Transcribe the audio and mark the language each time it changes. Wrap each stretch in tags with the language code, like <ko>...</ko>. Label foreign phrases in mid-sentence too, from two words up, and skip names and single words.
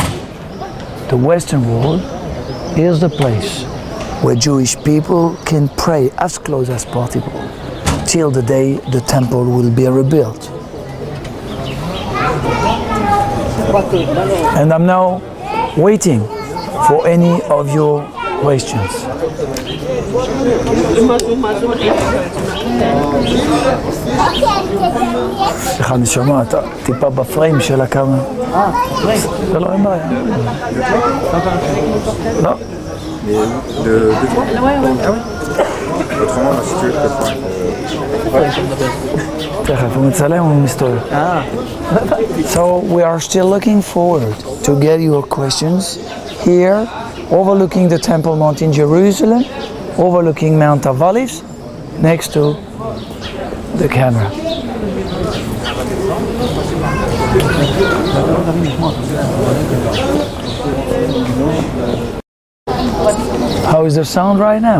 <en>The Western Wall is the place where Jewish people can pray as close as possible till the day the temple will be rebuilt. And I'm now waiting for any of your questions.</en> <he>סליחה, אני שומע, אתה טיפה בפריים של הקאמרה. זה לא, אין בעיה. לא.</he> <fr>Autrement, si tu veux, je peux</fr> <he>תכף, הוא מצלם או מסתובב?</he> <en>So we are still looking forward to get your questions here, overlooking the Temple Mount in Jerusalem, overlooking Mount of Olives, next to the camera. How is the sound right now?</en>